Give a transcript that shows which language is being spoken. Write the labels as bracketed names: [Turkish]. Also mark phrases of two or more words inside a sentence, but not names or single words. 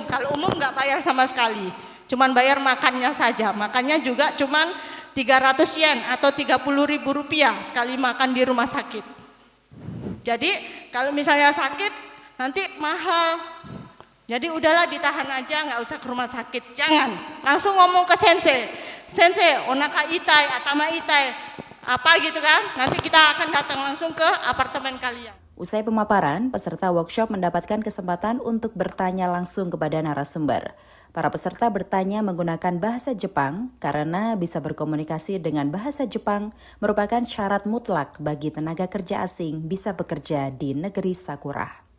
[Indonesian] Kalau umum nggak bayar sama sekali. Cuman bayar makannya saja, makannya juga cuman 300 yen atau 30.000 rupiah sekali makan di rumah sakit. Jadi kalau misalnya sakit nanti mahal. Jadi udahlah ditahan aja, nggak usah ke rumah sakit. Jangan, langsung ngomong ke sensei. [Japanese] 先生、お腹痛い、頭痛い, [Indonesian] apa gitu kan. Nanti kita akan datang langsung ke apartemen kalian. Usai pemaparan, peserta workshop mendapatkan kesempatan untuk bertanya langsung kepada narasumber. Para peserta bertanya menggunakan bahasa Jepang karena bisa berkomunikasi dengan bahasa Jepang merupakan syarat mutlak bagi tenaga kerja asing bisa bekerja di negeri Sakura.